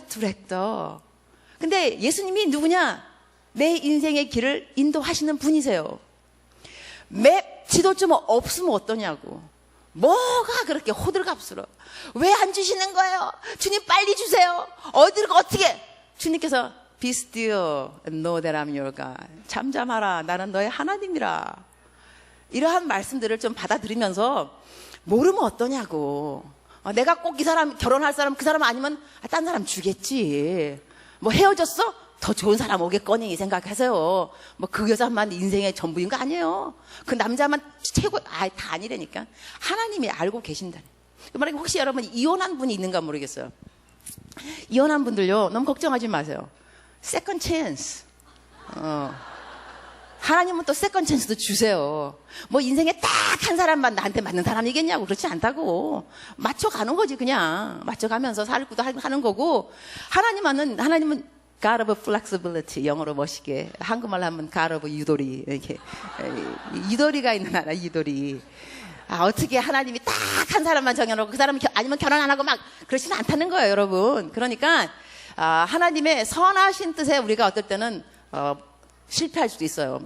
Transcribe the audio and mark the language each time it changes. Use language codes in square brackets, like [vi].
[ko] 디렉터. 근데 예수님이 누구냐? 내 인생의 길을 인도하시는 분이세요. 맵 지도 좀 없으면 어떠냐고. 뭐가 그렇게 호들갑스러워. 왜 안 주시는 거예요? 주님 빨리 주세요. 어떻게? 주님께서 [en] Be still and know that I'm your God. [ko] 잠잠하라. 나는 너의 하나님이라. 이러한 말씀들을 좀 받아들이면서 모르면 어떠냐고. 내가 꼭 이 사람 결혼할 사람 그 사람 아니면 딴 사람 주겠지. 뭐 헤어졌어? 더 좋은 사람 오겠거니 생각하세요. 뭐 그 여자만 인생의 전부인 거 아니에요. 그 남자만 최고 다 아니라니까. 하나님이 알고 계신다. 만약에 혹시 여러분 이혼한 분이 있는가 모르겠어요. 이혼한 분들요 너무 걱정하지 마세요. 세컨드 찬스. 하나님은 또 세컨드 찬스도 주세요. 뭐 인생에 딱 한 사람만 나한테 맞는 사람이겠냐고. 그렇지 않다고. 맞춰가는 거지. 그냥 맞춰가면서 살고도 하는 거고. 하나님은 [en] God of flexibility. [ko] 영어로 멋있게 한국말로 하면 [en] God of [ko] 유도리. 이렇게 유도리가 있는 나라. 유도리. 어떻게 하나님이 딱 한 사람만 정해놓고 그 사람은 아니면 결혼 안 하고 막 그러지는 않다는 거예요, 여러분. 그러니까 하나님의 선하신 뜻에 우리가 어떨 때는 실패할 수도 있어요.